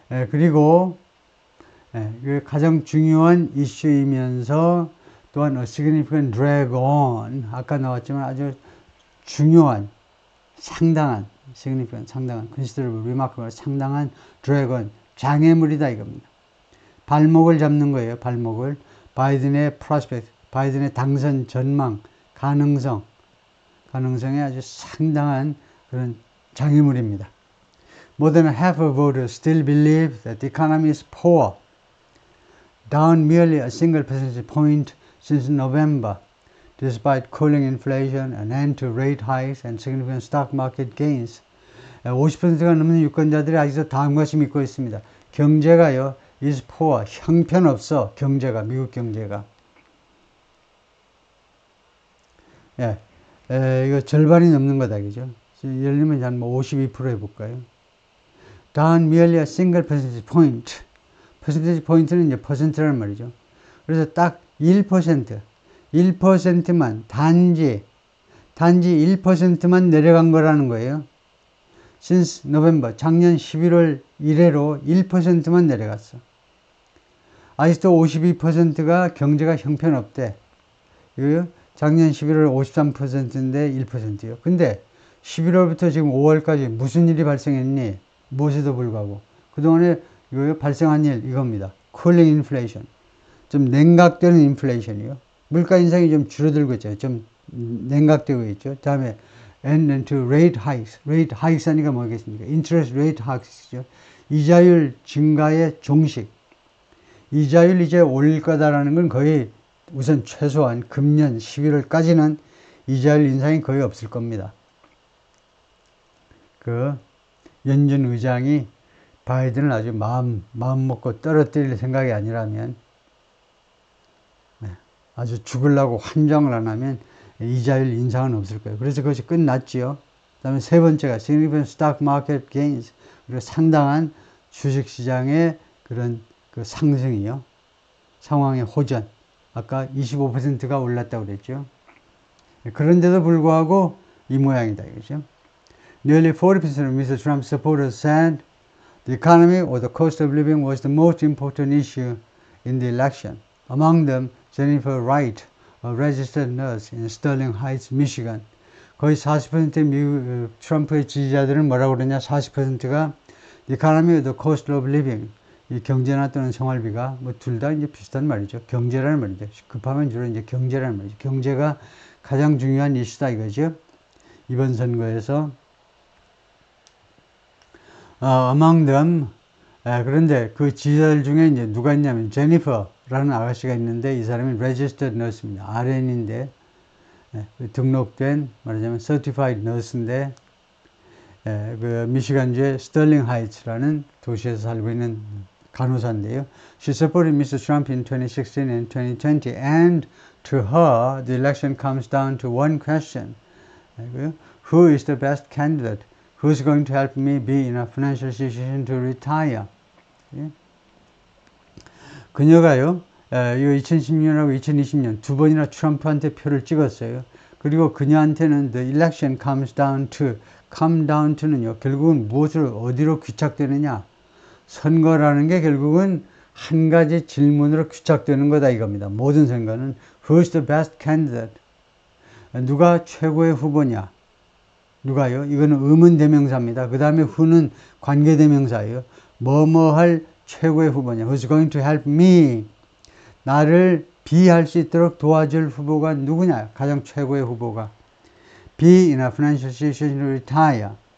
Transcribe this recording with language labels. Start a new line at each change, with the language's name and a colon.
Korean: 그리고 가장 중요한 이슈이면서 또한
English: a significant drag on,
Korean: 아까 나왔지만 아주 중요한, 상당한, significant, 상당한, considerable, remarkable, 상당한 drag on, 장애물이다 이겁니다. 발목을 잡는 거예요. 발목을. 바이든의 prospect, 바이든의 당선 전망, 가능성에 아주 상당한 그런 장애물입니다.
English: More than half of voters still believe that the economy is poor, down merely a single percentage point since November, despite cooling inflation, an end to rate hikes, and significant stock market gains.
Korean: 50%가 넘는 유권자들이 아직도 다음과 같이 믿고 있습니다. 경제가요,
English: is poor,
Korean: 형편없어, 경제가, 미국 경제가. 이거 절반이 넘는 거다, 그죠? 예를 들면 한 52% 해볼까요?
English: Down merely a single percentage point. percentage point
Korean: 는 이제 퍼센트라는 말이죠. 그래서 딱 1%만, 단지 1%만 내려간 거라는 거예요.
English: since November,
Korean: 작년 11월 이래로 1%만 내려갔어. 아직도 52%가 경제가 형편없대. 작년 11월 53%인데 1%요. 근데 11월부터 지금 5월까지 무슨 일이 발생했니? 무엇에도 불구하고. 그동안에 발생한 일 이겁니다.
English: cooling inflation.
Korean: 좀 냉각되는 인플레이션이요. 물가 인상이 좀 줄어들고 있죠. 좀 냉각되고 있죠.
English: 다음에 and to rate hikes. rate hikes
Korean: 하니까 뭐겠습니까?
English: interest rate hikes
Korean: 죠. 이자율 증가의 종식. 이자율 이제 올릴 거다라는 건 거의 우선 최소한 금년 11월까지는 이자율 인상이 거의 없을 겁니다. 연준 의장이 바이든을 아주 마음 먹고 떨어뜨릴 생각이 아니라면, 아주 죽으려고 환장을 안 하면 이자율 인상은 없을 거예요. 그래서 그것이 끝났지요. 그 다음에 세 번째가
English: significant stock market gains,
Korean: 그리고 상당한 주식시장의 그런 상승이요. 상황의 호전. 아까 25%가 올랐다고 그랬죠. 그런데도 불구하고 이 모양이다 이거죠.
English: Nearly 40% of Mr. Trump's supporters said the economy or the cost of living was the most important issue in the election. Among them, Jennifer Wright, a registered nurse in Sterling Heights, Michigan.
Korean: 거의 40%의 미국 트럼프의 지지자들은 뭐라고 그러냐?
English: 40%가 the economy or the cost of living.
Korean: 이 경제나 또는 생활비가 뭐 둘 다 이제 비슷한 말이죠. 경제라는 말이죠. 급하면 주로 이제 경제라는 말이죠. 경제가 가장 중요한 이슈다 이거죠. 이번 선거에서
English: among them,
Korean: 그런데 그 지지자들 중에 이제 누가 있냐면 제니퍼 라는 아가씨가 있는데 이 사람이
English: registered nurse
Korean: 입니다. RN인데 등록된 말하자면
English: certified nurse
Korean: 인데 그 미시간주의 스털링 하이츠라는 도시에서 살고 있는 간호사인데요.
English: She supported Mr. Trump in 2016 and 2020 and to her the election comes down to one question. Who is the best candidate? Who's going to help me be in a financial situation to retire?
Korean: 그녀가요, 이 2016년하고 2020년 두 번이나 트럼프한테 표를 찍었어요. 그리고 그녀한테는
English: the election comes down to
Korean: 는요, 결국은 무엇을 어디로 귀착되느냐? 선거라는 게 결국은 한 가지 질문으로 귀착되는 거다 이겁니다.
English: 모든 선거는 who's the best candidate?
Korean: 누가 최고의 후보냐? 누가요? 이거는 의문대명사입니다. 그 다음에 who는 관계대명사예요. 뭐뭐 할 최고의 후보냐?
English: Who's going to help me?
Korean: 나를 비할 수 있도록 도와줄 후보가 누구냐? 가장 최고의 후보가.
English: Be in a financial situation to retire.